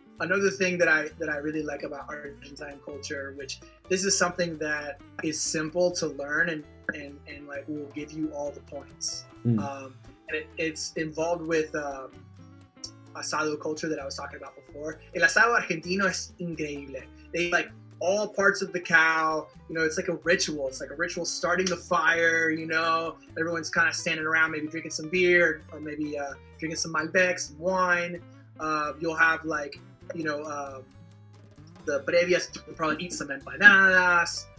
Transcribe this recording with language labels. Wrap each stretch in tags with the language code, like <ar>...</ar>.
<en>Another thing that I really like about Argentine culture, which this is something that is simple to learn and like will give you all the points. And it's involved with asado culture that I was talking about before.</en> <es>El asado argentino es increíble.</es> <en>They like all parts of the cow, you know, it's like a ritual. It's like a ritual starting the fire, you know, everyone's kind of standing around, maybe drinking some beer or maybe drinking some Malbec, some wine. You'll have like, you know, the previas, you'll probably eat some empanadas.</en>